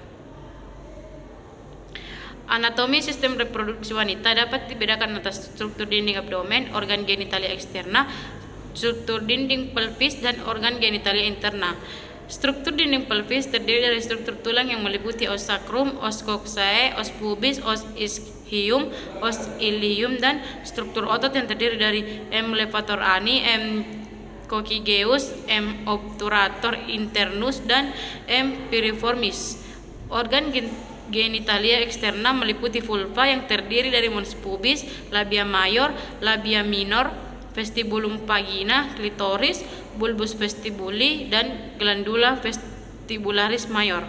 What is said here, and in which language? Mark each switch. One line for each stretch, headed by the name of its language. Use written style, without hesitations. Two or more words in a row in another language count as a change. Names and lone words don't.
Indonesian: Anatomi sistem reproduksi wanita dapat dibedakan atas struktur dinding abdomen, organ genitalia eksterna, struktur dinding pelvis, dan organ genitalia interna. Struktur dinding pelvis terdiri dari struktur tulang yang meliputi
Latin: os sacrum, os coccygeae, os pubis, os ischium, os ilium,
Indonesian: dan struktur otot yang terdiri dari M.
Latin: levator ani, M. coccygeus, M. obturator internus, dan M.
Indonesian: piriformis. Organ genitalia eksterna meliputi vulva yang terdiri dari
Latin: mons pubis,
Indonesian: labia mayor, labia minor,
Latin: vestibulum vagina,
Indonesian: klitoris,
Latin: bulbus vestibuli,
Indonesian: dan glandula vestibularis mayor.